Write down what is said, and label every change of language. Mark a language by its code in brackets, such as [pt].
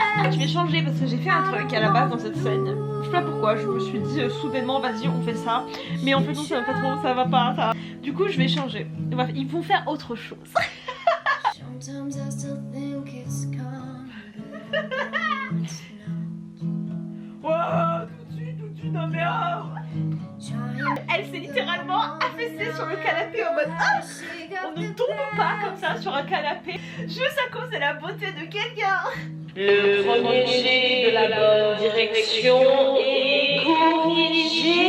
[fr] Je vais changer parce que j'ai fait un truc à la base dans cette scène. Je sais pas pourquoi, je me suis dit soudainement vas-y on fait ça. Mais en fait non, ça va pas trop, ça va pas. Ça... Du coup je vais changer. Ils vont faire autre chose. [en] Sometimes I still think it's gone, but it's not. [fr] Wow, tout de suite, non mais oh. [en] Trying [fr] Elle s'est littéralement affaissée sur le canapé en mode ah, on ne tombe pas comme ça sur un canapé juste à cause de la beauté de quelqu'un. Le premier jet de la bonne direction est corrigé.